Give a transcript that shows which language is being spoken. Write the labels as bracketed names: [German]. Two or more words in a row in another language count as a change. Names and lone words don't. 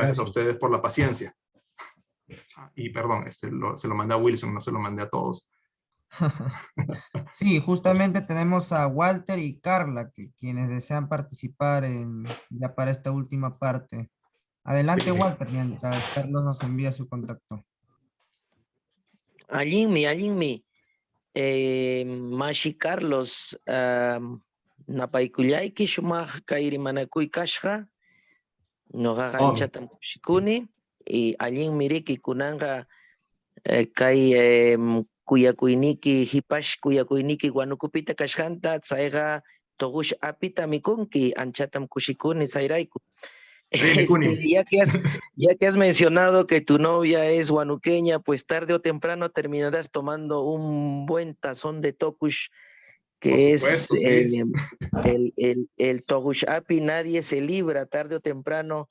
[Spanish] Gracias a ustedes por la paciencia. Y perdón, se lo mandé a Wilson, no se lo mandé a todos. Sí, justamente tenemos a Walter y Carla, quienes desean participar ya para esta última parte. Adelante, Walter, mientras Carlos nos envía su contacto. [Quechua] Allinmi, Mashi Carlos, napaykullayki shumaq kayri manakuy kashqa, noqaqa anchatam kushikuni, y allinmi riki kunanqa kay kuyakuyniki hipash kuyakuyniki Huanukupita kashqanta tsayqa togush apita mikunki anchatam kushikuni sayrayku. [Spanish] Ya que has mencionado que tu novia es huanuqueña, pues tarde o temprano terminarás tomando un buen tazón de tokush, que supuesto, es sí. el togush api. Nadie se libra tarde o temprano.